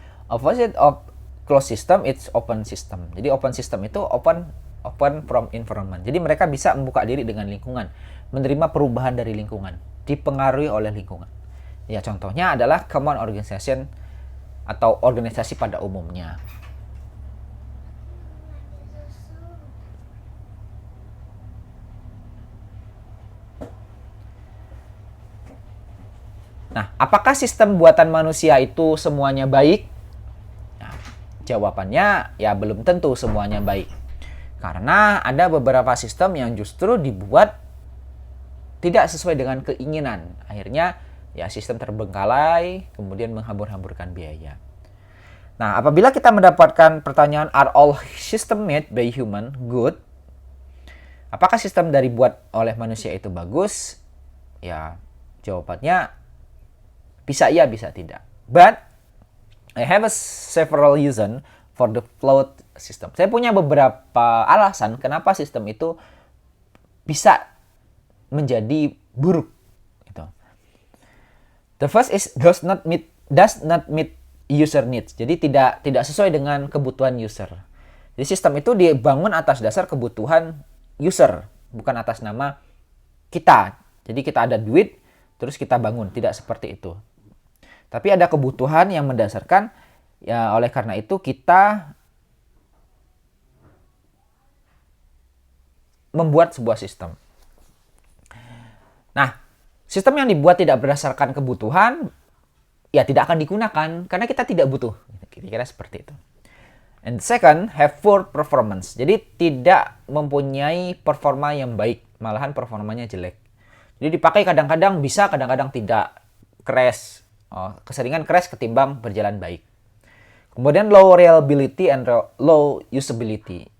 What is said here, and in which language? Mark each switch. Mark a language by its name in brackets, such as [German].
[English] Opposite of closed system, it's open system. Jadi open system itu open from environment. [Indonesian] Jadi mereka bisa membuka diri dengan lingkungan, menerima perubahan dari lingkungan, dipengaruhi oleh lingkungan. Ya, contohnya adalah [English] common organization [Indonesian] atau organisasi pada umumnya. Nah, apakah sistem buatan manusia itu semuanya baik? Nah, jawabannya ya belum tentu semuanya baik. Karena ada beberapa sistem yang justru dibuat tidak sesuai dengan keinginan. Akhirnya ya sistem terbengkalai, kemudian menghambur-hamburkan biaya. Nah, apabila kita mendapatkan pertanyaan, [English] are all system made by human good? [Indonesian] Apakah sistem dari buat oleh manusia itu bagus? Ya, jawabannya bisa iya, bisa tidak. [English] But I have several reason for the flawed system. [Indonesian] Saya punya beberapa alasan kenapa sistem itu bisa menjadi buruk. Gitu. [English] The first is does not meet user needs. [Indonesian] Jadi tidak sesuai dengan kebutuhan user. Jadi sistem itu dibangun atas dasar kebutuhan user, bukan atas nama kita. Jadi kita ada duit, terus kita bangun. Tidak seperti itu. Tapi ada kebutuhan yang mendasarkan, ya oleh karena itu kita membuat sebuah sistem. Nah, sistem yang dibuat tidak berdasarkan kebutuhan, ya tidak akan digunakan karena kita tidak butuh. Kira-kira seperti itu. [English] And second, have poor performance. [Indonesian] Jadi tidak mempunyai performa yang baik, malahan performanya jelek. Jadi dipakai kadang-kadang bisa, kadang-kadang tidak. Crash. Keseringan crash ketimbang berjalan baik. [English] Kemudian low reliability and low usability.